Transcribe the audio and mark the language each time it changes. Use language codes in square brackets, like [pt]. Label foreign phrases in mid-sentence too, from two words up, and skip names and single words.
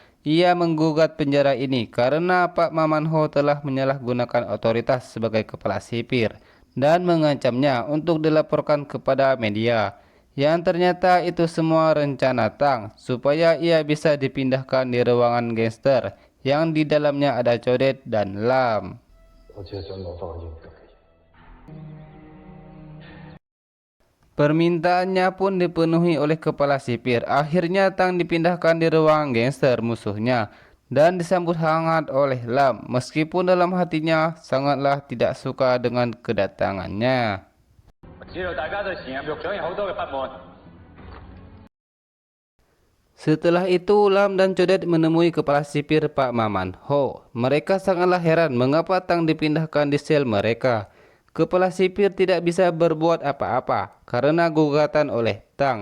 [id] Ia menggugat penjara ini karena Pak Maman Ho telah menyalahgunakan otoritas sebagai kepala sipir dan mengancamnya untuk dilaporkan kepada media. Yang ternyata itu semua rencana Tang supaya ia bisa dipindahkan di ruangan gangster yang di dalamnya ada Codet dan Lam. [yue] 我只係想攞翻我應得嘅嘢。 [id] Permintaannya pun dipenuhi oleh kepala sipir. Akhirnya Tang dipindahkan di ruang gangster musuhnya dan disambut hangat oleh Lam meskipun dalam hatinya sangatlah tidak suka dengan kedatangannya. [yue] 知道大家對前任獄長有好多嘅不滿。 [id] Setelah itu Lam dan Codet menemui kepala sipir Pak Maman Ho. Mereka sangatlah heran mengapa Tang dipindahkan di sel mereka. Kepala sipir tidak bisa berbuat apa-apa karena gugatan oleh Tang.